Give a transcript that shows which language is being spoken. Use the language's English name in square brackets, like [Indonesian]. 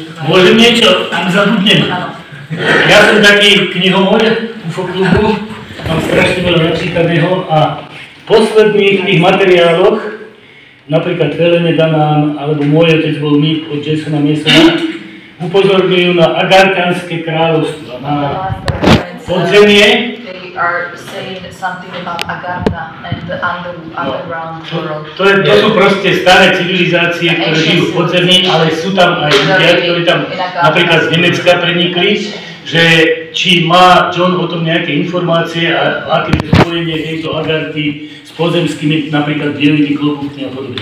[Slovak] Môžem niečo, tam zabudnem. Ja som taký knihomor UFO klubu, mám strašne veľa načítaného a v posledných tých materiáloch, napríklad Helene Danán, alebo môj otec bol mýt od Jasona Masona, upozorňujú na Agartánske kráľovstvo, na podzemie. [English] They are saying something about Agartha and the underground world. [Slovak] To sú proste staré civilizácie, ktoré žijú v podzemí, ale sú tam aj ľudia, ktorí tam napríklad z Nemecka prenikli, že či má John o tom nejaké informácie a aké je spojenie tejto Agarthy s pozemskými, napríklad bielými klobúkmi a podobne.